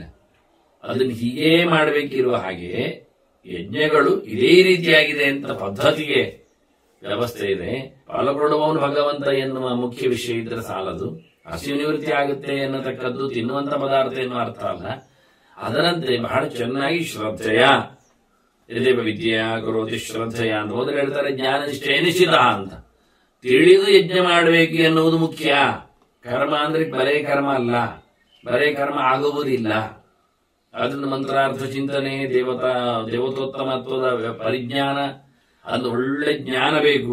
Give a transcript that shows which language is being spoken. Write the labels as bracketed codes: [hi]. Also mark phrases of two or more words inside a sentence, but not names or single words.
[kn] ಅದನ್ನು ಹೀಗೇ ಮಾಡಬೇಕಿರುವ ಹಾಗೆ ಯಜ್ಞಗಳು ಇದೇ ರೀತಿಯಾಗಿದೆ ಅಂತ ಪದ್ಧತಿಗೆ ವ್ಯವಸ್ಥೆ ಇದೆ. ಪಾಲ್ಗೊಳ್ಳುವವನು ಭಗವಂತ ಎನ್ನುವ ಮುಖ್ಯ ವಿಷಯ ಇದ್ರೆ ಸಾಲದು. ಹಸಿವು ನಿವೃತ್ತಿ ಆಗುತ್ತೆ ಎನ್ನತಕ್ಕದ್ದು ತಿನ್ನುವಂತ ಪದಾರ್ಥ ಎನ್ನುವ ಅರ್ಥ ಅಲ್ಲ. ಅದರಂತೆ ಬಹಳ ಚೆನ್ನಾಗಿ [sa] ಶ್ರದ್ಧೆಯ ಯದೇವ ವಿದ್ಯೆಯ ಕರೋತಿ ಶ್ರದ್ಧೆಯ [kn] ಅಂತ ಹೋದ್ರೆ ಹೇಳ್ತಾರೆ, ಜ್ಞಾನ ನಿಷ್ಠೆ ನಿಶ್ಚಿತ ಅಂತ. ತಿಳಿದು ಯಜ್ಞ ಮಾಡಬೇಕು ಎನ್ನುವುದು ಮುಖ್ಯ. ಕರ್ಮ ಅಂದ್ರೆ ಬರೇ ಕರ್ಮ ಅಲ್ಲ, ಬರೇ ಕರ್ಮ ಆಗುವುದಿಲ್ಲ. ಅದರಿಂದ ಮಂತ್ರಾರ್ಥ ಚಿಂತನೆ, ದೇವತೋತ್ತಮತ್ವದ ಪರಿಜ್ಞಾನ, ಅದು ಒಳ್ಳೆ ಜ್ಞಾನ ಬೇಕು.